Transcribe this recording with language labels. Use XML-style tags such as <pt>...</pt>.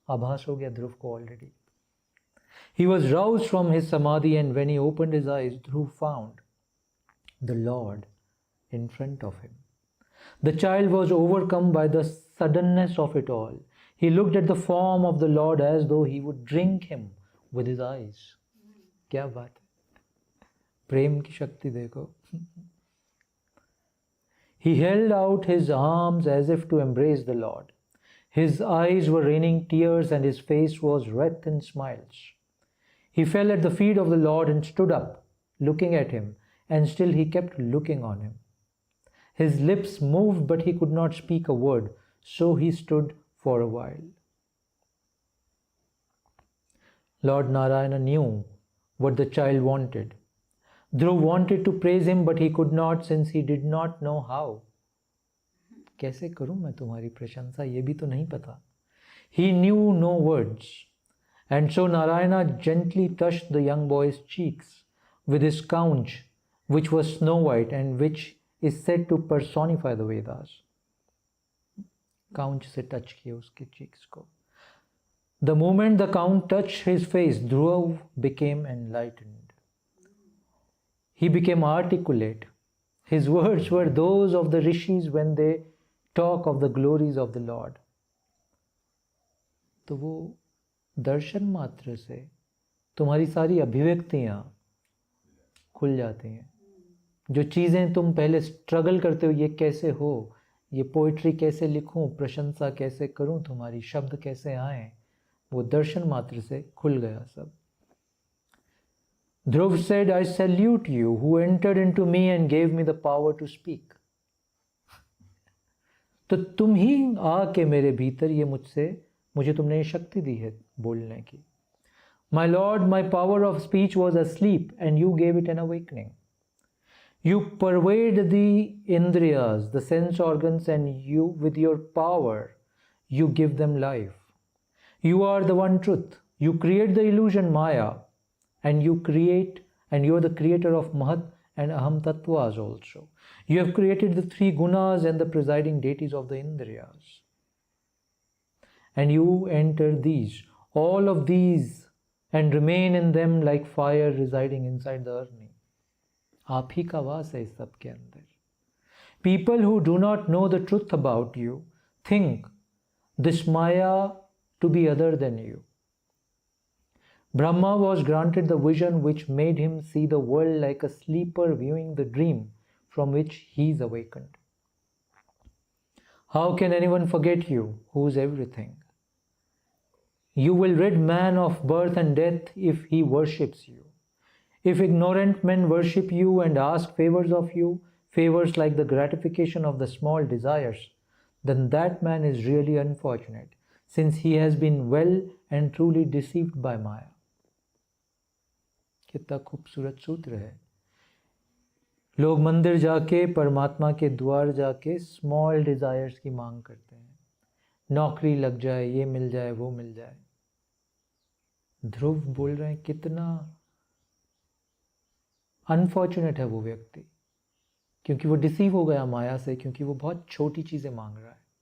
<hi>Abhas ho gaya Dhruv ko</hi> <en>already. He was roused from his samadhi, and when he opened his eyes, Dhruv found the Lord in front of him. The child was overcome by the suddenness of it all. He looked at the form of the Lord as though he would drink him with his eyes.</en> <hi>क्या बात है, प्रेम की शक्ति देखो।</hi> <en>He held out his arms as if to embrace the Lord. His eyes were raining tears and his face was wreathed in smiles. He fell at the feet of the Lord and stood up, looking at him, and still he kept looking on him. His lips moved, but he could not speak a word, so he stood for a while. Lord Narayana knew what the child wanted. Dhruv wanted to praise him, but he could not since he did not know how.</en> <hi>कैसे करूं मैं तुम्हारी प्रशंसा, ये भी तो नहीं पता.</hi> <en>He knew no words. And so Narayana gently touched the young boy's cheeks with his conch, which was snow white and which is said to personify the Vedas.</en> <hi>Conch से touch किया उसके cheeks को.</hi> <en>The moment the conch touched his face, Dhruv became enlightened. He became articulate. His words were those of the rishis when they talk of the glories of the Lord.</en> <hi>तो वो दर्शन मात्र से तुम्हारी सारी अभिव्यक्तियां खुल जाती हैं. जो चीज़ें तुम पहले स्ट्रगल करते हो, ये कैसे हो, ये पोइट्री कैसे लिखूं, प्रशंसा कैसे करूं, तुम्हारी शब्द कैसे आए, वो दर्शन मात्र से खुल गया सब.</hi> <en>Dhruv said, I salute you who entered into me and gave me the power to speak.</en> <hi>तो तुम ही आके मेरे भीतर ये मुझे तुमने ये शक्ति दी है बोलने की.</hi> <en>My Lord, my power of speech was asleep and you gave it an awakening. You pervade the indriyas, the sense organs, and you, with your power, you give them life. You are the one truth. You create the illusion Maya, and you are the creator of Mahat and Aham Tattvas also. You have created the three gunas and the presiding deities of the Indriyas. And you enter these, all of these, and remain in them like fire residing inside the Arni.</en> <hi>आप ही का वास है इस सब के अंदर.</hi> <en>People who do not know the truth about you think this Maya to be other than you. Brahma was granted the vision which made him see the world like a sleeper viewing the dream from which he is awakened. How can anyone forget you, who is everything? You will rid man of birth and death if he worships you. If ignorant men worship you and ask favors of you, favors like the gratification of the small desires, then that man is really unfortunate, since he has been well and truly deceived by Maya.</en> <hi>कितना खूबसूरत सूत्र है. लोग मंदिर जाके, परमात्मा के द्वार जाके</hi> <en>small desires</en> <hi>की मांग करते हैं. नौकरी लग जाए, ये मिल जाए, वो मिल जाए. ध्रुव बोल रहे हैं कितना अनफॉर्चुनेट है वो व्यक्ति, क्योंकि वो डिसीव हो गया माया से, क्योंकि वो बहुत छोटी चीजें मांग रहा है.</hi>